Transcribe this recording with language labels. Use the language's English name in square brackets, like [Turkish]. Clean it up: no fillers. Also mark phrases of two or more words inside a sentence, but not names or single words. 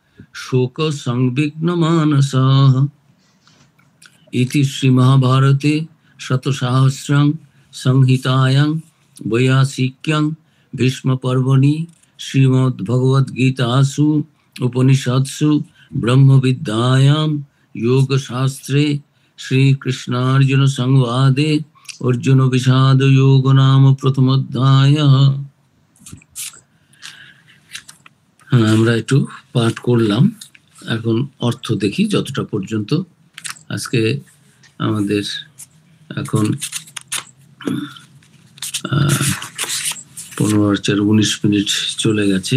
[Sanskrit] शोकसंविघ्नमानसः इति श्रीमहाभारते शतसहस्रं संहितायां वैयासिक्यां भीष्मपर्वणि श्रीमद्भगवद्गीतासु उपनिषत्सु ब्रह्मविद्यायां योगशास्त्रे श्रीकृष्णार्जुन संवादे अर्जुन विषाद योग नाम प्रथमोध्यायः। [Bangla] আমরা একটু পাঠ করলাম, এখন অর্থ দেখি যতটা পর্যন্ত। আজকে আমাদের এখন 15:19 চলে গেছে।